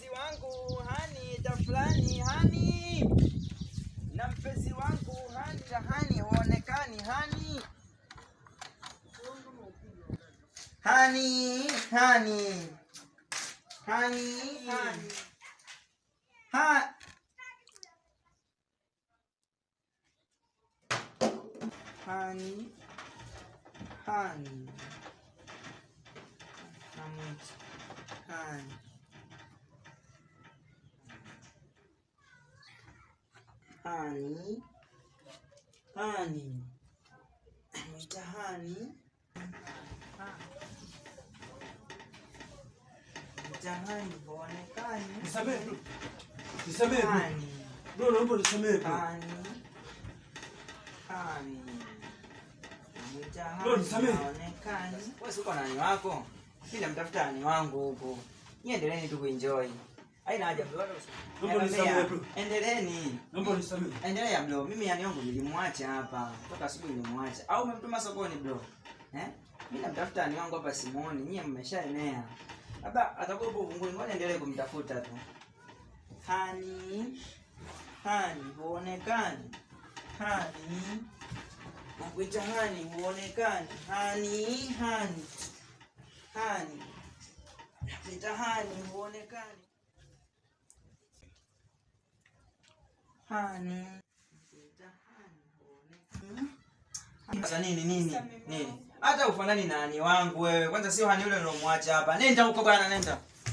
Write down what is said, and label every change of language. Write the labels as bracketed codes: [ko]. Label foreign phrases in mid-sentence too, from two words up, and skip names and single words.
[sw] wangu hani tafulani hani, na mpenzi wangu hani hani huonekani hani, hani hani hani hani ha hani hani hani hani hani mtahani mtahani huonekani. Nisamehe bro. Nisamehe bro. Hani Bro, naomba nisamehe bro. hani hani Bro, nisamehe. huonekani. Wewe uko nani wako? Mimi namtafuta nani wangu huko. Niendeleeni tu kuenjoy. Haina haja bro. Naomba nisamehe bro. Endeleeni. Naomba nisamehe. Endelea bro. Mimi yani yangu nilimwacha hapa. Toka asubuhi nilimwacha. Au umemtuma sokoni bro? Mimi namtafuta ni wangu hapa simuoni. Nyie mmeshaenea. Labda atakuwa hapo uvunguni. Ngoja endelee kumtafuta tu. Hani hani huonekani. Hani nakuita hani huonekani. Hani hani hani nakuita hani huonekani. Hani sasa nini? Hata ufanani na hani wangu wewe. Kwanza sio hani yule nilomwacha hapa. Nenda huko bwana, nenda.